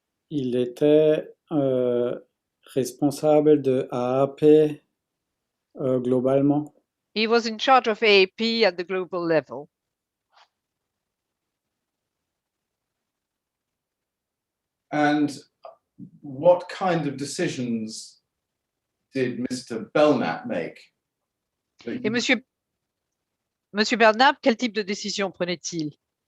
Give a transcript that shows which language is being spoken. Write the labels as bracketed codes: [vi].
[fr] Il était responsable de AAP globalement. [en] He was in charge of AAP at the global level. And what kind of decisions did Mr. Belknap make? [fr] Et Monsieur Belknap, quel type de décision prenait-il?